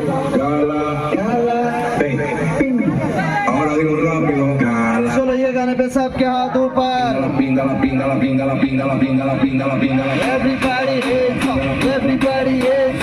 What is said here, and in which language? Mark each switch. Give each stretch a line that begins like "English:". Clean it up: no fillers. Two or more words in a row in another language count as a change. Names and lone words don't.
Spanish: Cala. Ahora digo rápido. Cala.
Hindi: चलो ये गाने पे सबके हाथ ऊपर.
Spanish: La pinga, la pinga, la pinga, la pinga, la pinga, la pinga, la pinga, la pinga.
English: Everybody hands up. Everybody hands